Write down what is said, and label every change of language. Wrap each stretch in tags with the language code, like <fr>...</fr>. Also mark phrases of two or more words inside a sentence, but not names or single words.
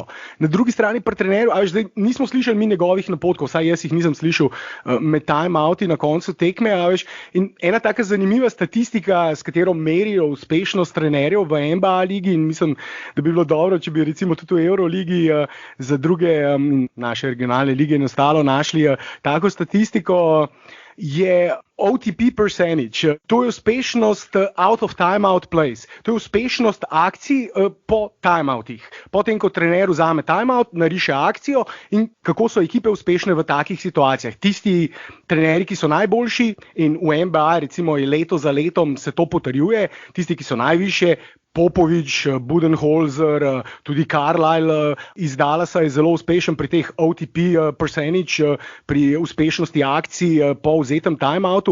<sl>Na drugi strani pri trenerju, zdaj nismo slišali mi njegovih napotkov, vsaj jaz jih nisem slišal med time-outi na koncu tekme, in ena taka zanimiva statistika, s katero merijo uspešnost trenerjev v NBA ligi, in mislim, da bi bilo dobro, če bi recimo tudi v Euroligi za druge naše regionalne lige in ostalo našli tako statistiko, je</sl> <en>OTP percentage.</en> <sl>To je uspešnost</sl> <en>out of timeout plays.</en> <sl>To je uspešnost akcij po timeoutih. Potem, ko trener vzame timeout, nariše akcijo in kako so ekipe uspešne v takih situacijah. Tisti trenerji, ki so najboljši in v NBA recimo leto za letom se to potrjuje, tisti, ki so najvišje, Popovič, Budenholzer, tudi Carlisle iz Dallasa je zelo uspešen pri teh</sl> <en>OTP percentage,</en> <sl>pri uspešnosti akcij po vzetem timeoutu.</sl>